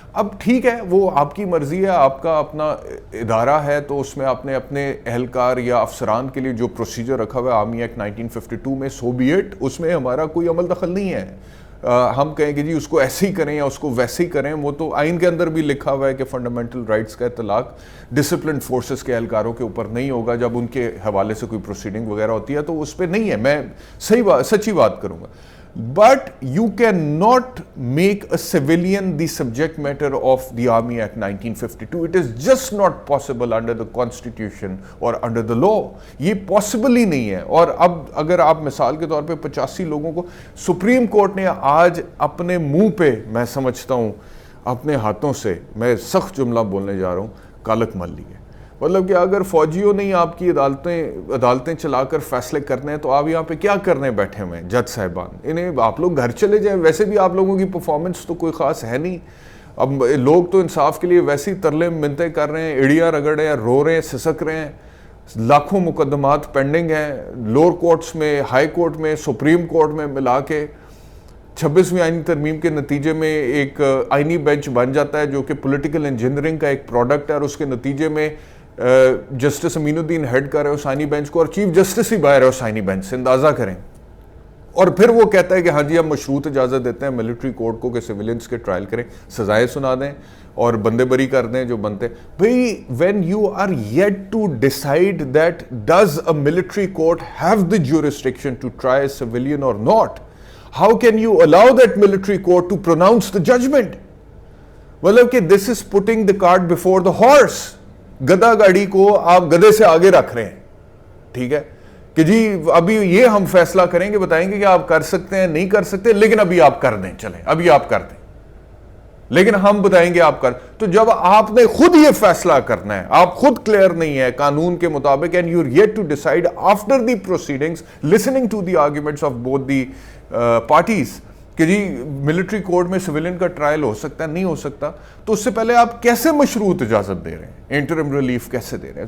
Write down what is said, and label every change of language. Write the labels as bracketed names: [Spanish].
[Urdu] اب ٹھیک ہے, وہ آپ کی مرضی ہے, آپ کا اپنا ادارہ ہے, تو اس میں آپ نے اپنے اہلکار یا افسران کے لیے جو پروسیجر رکھا ہوا ہے آرمی ایکٹ 1952 میں, [English] so be it, [Urdu] اس میں ہمارا کوئی عمل دخل نہیں ہے. ہم کہیں کہ جی اس کو ایسے ہی کریں یا اس کو ویسے ہی کریں, وہ تو آئین کے اندر بھی لکھا ہوا ہے کہ فنڈامنٹل رائٹس کا اطلاق ڈسپلنڈ فورسز کے اہلکاروں کے اوپر نہیں ہوگا. جب ان کے حوالے سے کوئی پروسیڈنگ وغیرہ ہوتی ہے تو اس پہ نہیں ہے, میں سچی بات کروں گا. [English] But you cannot make a civilian the subject matter of the Army Act 1952. It is just not possible under the Constitution or under the law. [Urdu] یہ possible ہی نہیں ہے. اور اب اگر آپ مثال کے طور پہ 85 لوگوں کو سپریم کورٹ نے آج اپنے منہ پہ, میں سمجھتا ہوں اپنے ہاتھوں سے, میں سخت جملہ بولنے جا رہا ہوں, کالک مل لی ہے. مطلب کہ اگر فوجیوں نے آپ کی عدالتیں چلا کر فیصلے کرنے ہیں تو آپ یہاں پہ کیا کرنے بیٹھے ہوئے ہیں جج صاحبان, انہیں آپ لوگ گھر چلے جائیں. ویسے بھی آپ لوگوں کی پرفارمنس تو کوئی خاص ہے نہیں. اب لوگ تو انصاف کے لیے ویسی ترلے منتیں کر رہے ہیں, ایڑیاں رگڑ رہے ہیں, رو رہے ہیں, سسک رہے ہیں, لاکھوں مقدمات پینڈنگ ہیں لوور کورٹس میں, ہائی کورٹ میں, سپریم کورٹ میں ملا کے. 26ویں آئینی ترمیم کے نتیجے میں ایک آئینی بینچ بن جاتا ہے جو کہ پولیٹیکل انجینئرنگ کا ایک پروڈکٹ ہے, اور اس کے نتیجے میں جسٹس امین الدین ہیڈ کر رہے ہو سائنی بینچ کو, اور چیف جسٹس ہی باہر ہے اس سائنی بینچ سے, اندازہ کریں. اور پھر وہ کہتا ہے کہ ہاں جی ہم مشروط اجازت دیتے ہیں ملٹری کورٹ کو کہ سویلینس کے ٹرائل کریں, سزائیں سنا دیں اور بندے بری کر دیں جو بنتے. [English] بھئی when you are yet to decide that does a military court have the jurisdiction to try a civilian or not, how can you allow that military court to pronounce the judgment? [Urdu] مطلب کہ [English] this is putting the cart before the horse. [Urdu] گدا گاڑی کو آپ گدے سے آگے رکھ رہے ہیں, ٹھیک ہے, کہ جی ابھی یہ ہم فیصلہ کریں گے, بتائیں گے کہ آپ کر سکتے ہیں نہیں کر سکتے, لیکن ابھی آپ کر دیں, چلیں ابھی آپ کر دیں, لیکن ہم بتائیں گے آپ کر. تو جب آپ نے خود یہ فیصلہ کرنا ہے, آپ خود کلیئر نہیں ہے قانون کے مطابق, [English] and you are yet to decide after the proceedings listening to the arguments of both the parties [Urdu] کہ جی ملٹری کورٹ میں سویلین کا ٹرائل ہو سکتا ہے نہیں ہو سکتا, تو اس سے پہلے آپ کیسے مشروط اجازت دے رہے ہیں, انٹرم ریلیف کیسے دے رہے ہیں.